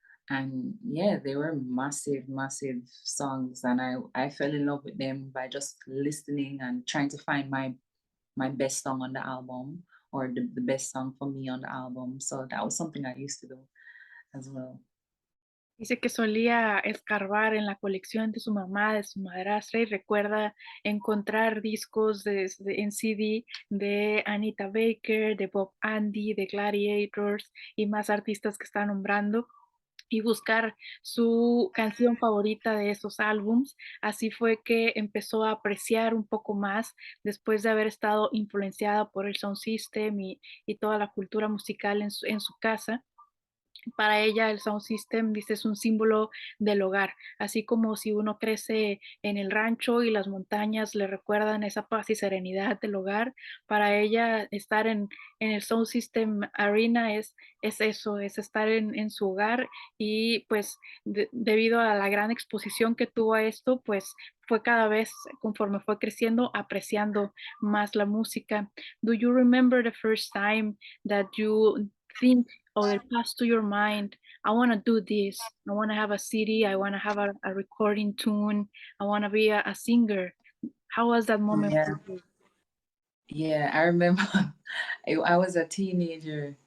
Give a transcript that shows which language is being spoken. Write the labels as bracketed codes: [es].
[en] And yeah, they were massive, massive songs, and I fell in love with them by just listening and trying to find my best song on the album or the best song for me on the album. So that was something I used to do as well. [es] Dice que solía escarbar en la colección de su mamá, de su madrastra, y recuerda encontrar discos en CD de Anita Baker, de Bob Andy, de Gladiators y más artistas que está nombrando, y buscar su canción favorita de esos álbums. Así fue que empezó a apreciar un poco más después de haber estado influenciada por el sound system y toda la cultura musical en su casa. Para ella el sound system, dice, es un símbolo del hogar, así como si uno crece en el rancho y las montañas le recuerdan esa paz y serenidad del hogar. Para ella estar en el sound system arena es eso, es estar en su hogar y pues debido a la gran exposición que tuvo a esto, pues fue cada vez conforme fue creciendo apreciando más la música. [en] Do you remember the first time that you think or it passed to your mind, I want to do this, I want to have a CD, I want to have a recording tune, I want to be a singer? How was that moment for Yeah, you? yeah, I remember I was a teenager.